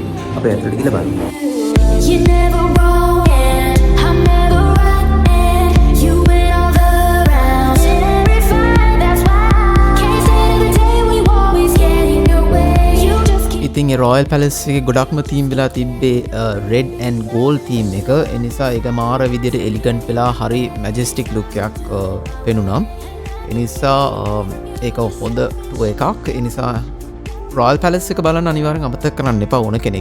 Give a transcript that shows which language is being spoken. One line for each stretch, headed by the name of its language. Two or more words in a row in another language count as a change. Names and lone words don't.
Sinhala: අපි ඇතුළට ගිහලා බලමු.
English: You're never wrong and I'm never right and you win all the rounds. Every fight, that's why can't stand the day we always get in your way. You just keep
Sinhala: ඉතින් ඒ රොයල් පැලස් එකේ ගොඩක්ම තීම් වෙලා තිබ්බේ
English: red and gold theme
Sinhala: එක. ඒ නිසා ඒක මාර විදිහට එලිගන්ට් වෙලා හරි
English: majestic look
Sinhala: එකක් පෙනුණා. ඒ නිසා ඒක හොඳ ටුවර් එකක්. ඒ නිසා රොයල් පැලස් එක බලන්න අනිවාර්යෙන් අමතක කරන්න එපා ඕන කෙනෙක්.